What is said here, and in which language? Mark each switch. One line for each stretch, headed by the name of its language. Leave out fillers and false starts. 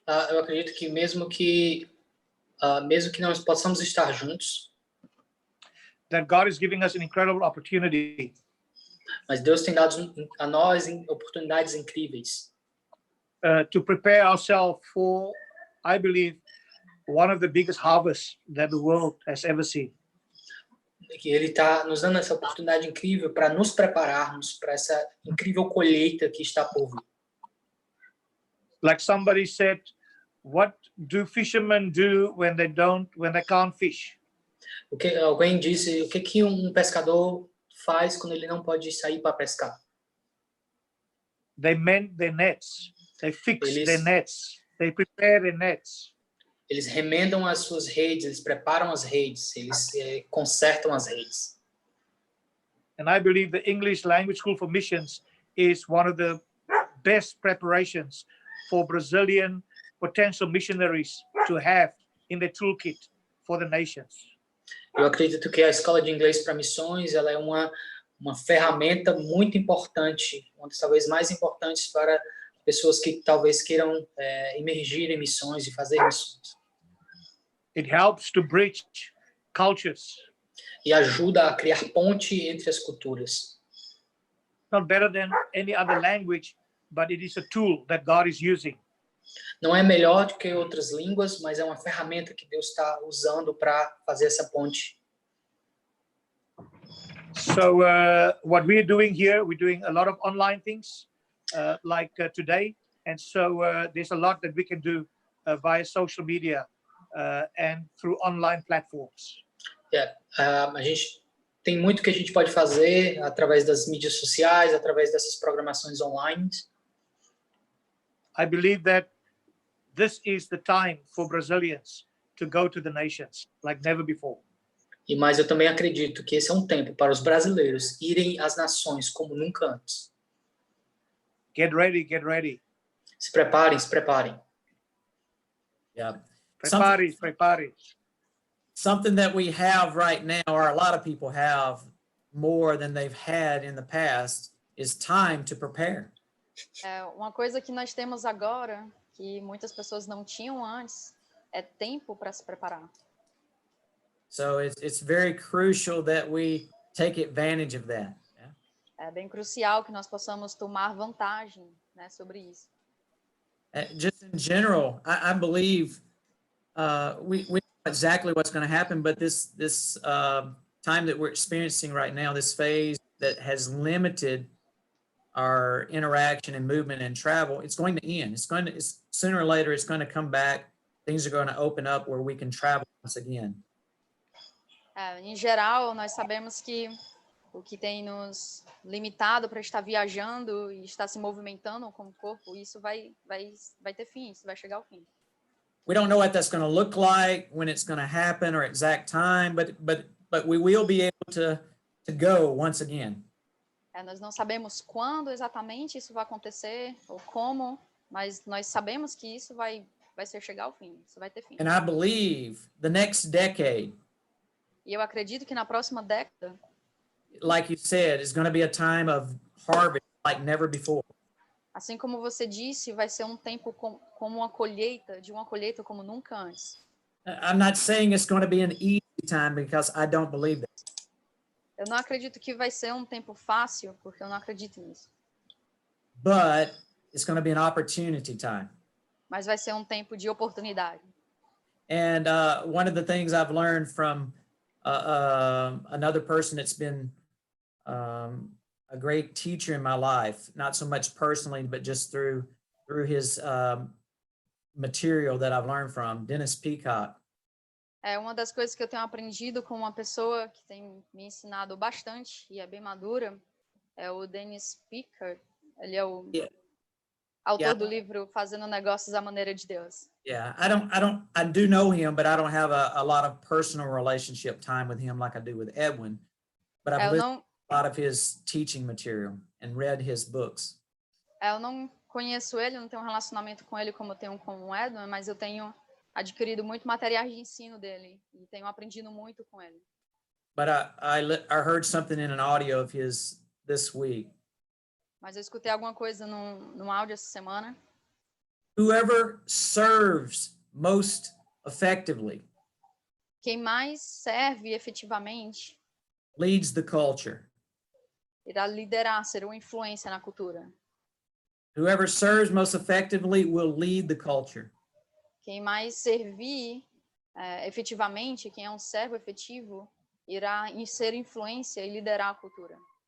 Portuguese: eu acredito que mesmo que nós possamos estar juntos,
English: that God is giving us an incredible opportunity
Portuguese: mas Deus tem dado a nós oportunidades incríveis
English: to prepare ourselves for, I believe, one of the biggest harvests that the world has ever seen.
Portuguese: Que Ele está nos dando essa oportunidade incrível para nos prepararmos para essa incrível colheita que está por vir.
English: Like somebody said, what do fishermen do when they can't fish?
Portuguese: Alguém disse, o que pescador faz quando ele não pode sair para pescar?
English: They mend their nets. They fix their nets. They prepare their nets.
Portuguese: Eles remendam as suas redes, eles preparam as redes, eles consertam as redes.
English: And I believe the English Language School for Missions is one of the best preparations for Brazilian potential missionaries to have in their toolkit for the nations.
Portuguese: Eu acredito que a escola de inglês para missões, ela é uma ferramenta muito importante, uma das talvez mais importantes para pessoas que talvez queiram emergir em missões e fazer missões.
English: It helps to bridge cultures.
Portuguese: E ajuda a criar ponte entre as culturas.
English: Not better than any other language, but it is a tool that God is using.
Portuguese: Não é melhor do que outras línguas, mas é uma ferramenta que Deus está usando para fazer essa ponte.
English: So what we're doing here, we're doing a lot of online things like today. And so there's a lot that we can do via social media and through online platforms.
Portuguese: A gente tem muito que a gente pode fazer através das mídias sociais, através dessas programações online.
English: I believe that this is the time for Brazilians to go to the nations like never before.
Portuguese: Mas eu também acredito que esse é um tempo para os brasileiros irem às nações como nunca antes.
English: Get ready, get ready.
Portuguese: Se preparem, se preparem.
English: Yeah. Prepare. Something that we have right now, or a lot of people have more than they've had in the past, is time to prepare.
Portuguese: Uma coisa que nós temos agora, que muitas pessoas não tinham antes, é tempo para se preparar.
English: So it's very crucial that we take advantage of that. Yeah?
Portuguese: É bem crucial que nós possamos tomar vantagem, né, sobre isso.
English: Just in general, I believe we know exactly what's going to happen, but this time that we're experiencing right now, this phase that has limited our interaction and movement and travel, it's going to end. It's sooner or later, it's going to come back. Things are going to open up where we can travel once again.
Portuguese: Em geral, nós sabemos que o que tem nos limitado para estar viajando e estar se movimentando com o corpo, isso vai ter fim, isso vai chegar ao fim.
English: We don't know what that's going to look like, when it's going to happen, or exact time, but we will be able to go once again.
Portuguese: Nós não sabemos quando exatamente isso vai acontecer ou como, mas nós sabemos que isso vai chegar ao fim, isso vai ter fim.
English: And I believe the next decade,
Portuguese: E eu acredito que na próxima década,
English: like you said, is going to be a time of harvest like never before.
Portuguese: assim como você disse, vai ser um tempo como uma colheita como nunca antes.
English: I'm not saying it's going to be an easy time because I don't believe that.
Portuguese: Eu não acredito que vai ser um tempo fácil, porque eu não acredito nisso.
English: But it's going to be an opportunity time.
Portuguese: Mas vai ser um tempo de oportunidade.
English: And one of the things I've learned from another person that's been a great teacher in my life, not so much personally, but just through his material that I've learned from, Dennis Peacock.
Portuguese: Uma das coisas que eu tenho aprendido com uma pessoa que tem me ensinado bastante e é bem madura, é o Dennis Peacock. Ele é o autor do livro Fazendo Negócios à Maneira de Deus.
English: Yeah, I do know him, but I don't have a lot of personal relationship time with him like I do with Edwin. But I've listened to a lot of his teaching material and read his books.
Portuguese: Eu não conheço ele, não tenho um relacionamento com ele como eu tenho com o Edwin, mas eu tenho adquirido muito materiais de ensino dele e tenho aprendido muito com ele.
English: But I heard something in an audio of his this week.
Portuguese: Mas eu escutei alguma coisa num áudio essa semana.
English: Whoever serves most effectively
Portuguese: Quem mais serve efetivamente
English: leads the culture.
Portuguese: irá liderar, ser uma influência na cultura.
English: Whoever serves most effectively will lead the culture.
Portuguese: Quem mais servir efetivamente, quem é um servo efetivo, irá ser influência e liderar a cultura.